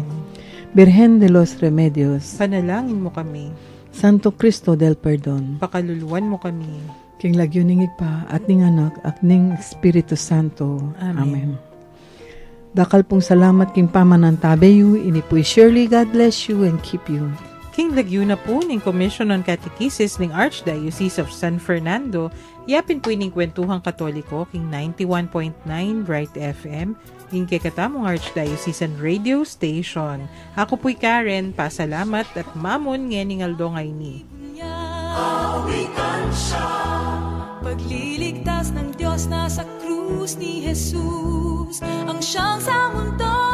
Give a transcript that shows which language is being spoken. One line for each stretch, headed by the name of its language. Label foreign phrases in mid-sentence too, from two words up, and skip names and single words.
Pampanga: Birhen de los Remedios. Panalangin mo kami. Santo Cristo del Perdon. Pakaluluwan mo kami. King lagyo ning igpa at ning anak at ning Espiritu Santo. Amen. Dakal pong salamat king pamanantabeyo, inipoy
English: surely God bless you and keep you.
Pampanga: King lagyo na po ning Commission on Catechesis ning Archdiocese of San Fernando, yapin po ning Kwentuhang Katoliko, king 91.9 Bright FM, king kekatamong Archdiocesan Radio Station. Ako po'y Karen, pasalamat at mamon ngening aldo ngay ni.
Filipino: Awikan siya, pagliligtas ng Diyos na sa krus ni Jesus, ang siyang sa mundo